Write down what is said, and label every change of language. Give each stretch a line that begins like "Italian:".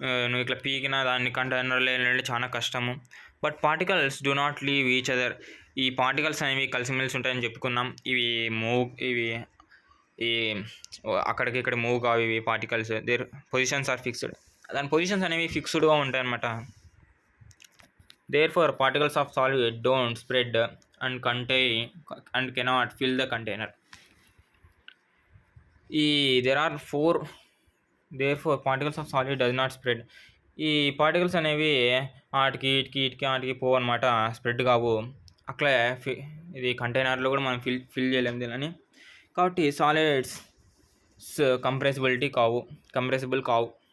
Telugu: నువ్వు ఇట్లా పీకిన దాన్ని కంటైనర్లో వెళ్ళాలంటే చాలా కష్టము.
English: But particles do not leave each other.
Telugu: ఈ పార్టికల్స్ అనేవి కలిసిమెలిసి ఉంటాయని చెప్పుకున్నాం. ఇవి ఈ అక్కడికి ఇక్కడ మూవ్ కావు. ఇవి
English: Particles their positions are fixed.
Telugu: దాని పొజిషన్స్ అనేవి ఫిక్స్డ్గా ఉంటాయి అన్నమాట.
English: Therefore, particles of solid don't spread and cannot fill the container. There are four. Therefore, particles of solid does not spread.
Telugu: ఈ పార్టికల్స్ అనేవి ఆటికి పోవు అనమాట, స్ప్రెడ్ కావు. అట్లే ఇది కంటైనర్లో కూడా మనం ఫిల్ చేయలేము దీనిని. కాబట్టి సాలిడ్స్ కంప్రెసిబుల్ కావు.